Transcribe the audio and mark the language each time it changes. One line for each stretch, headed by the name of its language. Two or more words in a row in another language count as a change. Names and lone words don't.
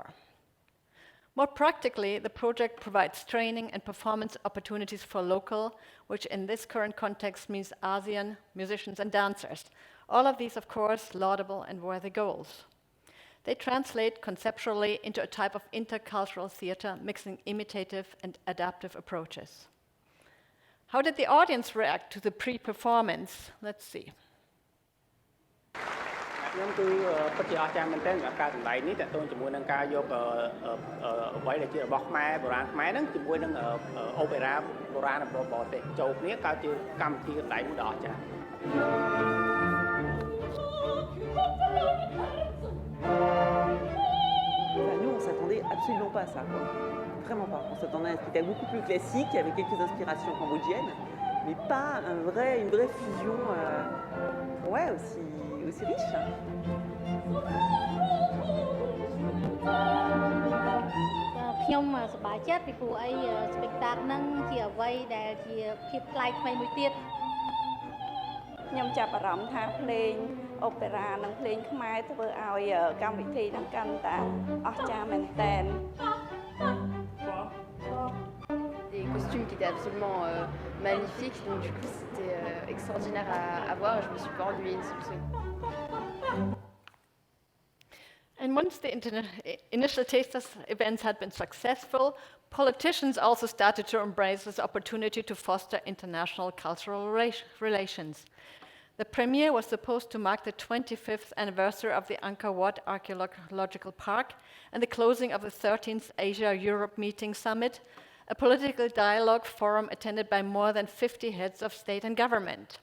English: More practically, the project provides training and performance opportunities for local, which in this current context means ASEAN, musicians and dancers. All of these, of course, laudable and worthy goals. They translate conceptually into a type of intercultural theater, mixing imitative and adaptive approaches. How did the audience react to the pre-performance? Let's see.
Khmer: ខ្ញុំគឺពិតជាអស្ចារ្យមែនទែនសម្រាប់ការសម្ដែងនេះតើតើជាមួយនឹងការយកអ្វីដែលជារបស់ខ្មែរបុរាណខ្មែរហ្នឹងជាមួយនឹងអូប៉េរ៉ាបុរាណរបស់បរទេសចូលគ្នាកើតជាកម្មវិធីសម្ដែងមួយដ៏អស្ចារ្យ
French: Nous, on s'attendait absolument pas à ça, quoi. Vraiment pas. On s'attendait à un spectacle beaucoup plus classique, avec quelques inspirations cambodgiennes, mais pas une vraie fusion aussi riche.
Khmer: ខ្ញុំសប្បាយចិត្តពីព្រោះអី spectacle ហ្នឹងជាអ្វីដែលជាភាពប្លែកថ្មីមួយទៀតខ្ញុំចាប់អារម្មណ៍ថាភ្លេងអូប៉េរ៉ានិងភ្លេងខ្មែរធ្វើឲ្យកម្មវិធីហ្នឹងកាន់តែអស្ចារ្យមែនទែន
French: Des costumes qui étaient absolument magnifiques, donc du coup c'était extraordinaire à voir et je me suis pas ennuyée une seule seconde.
English: And once the initial tasters events had been successful, politicians also started to embrace this opportunity to foster international cultural relations. The premiere was supposed to mark the 25th anniversary of the Angkor Wat Archaeological Park and the closing of the 13th Asia-Europe Meeting Summit, a political dialogue forum attended by more than 50 heads of state and government.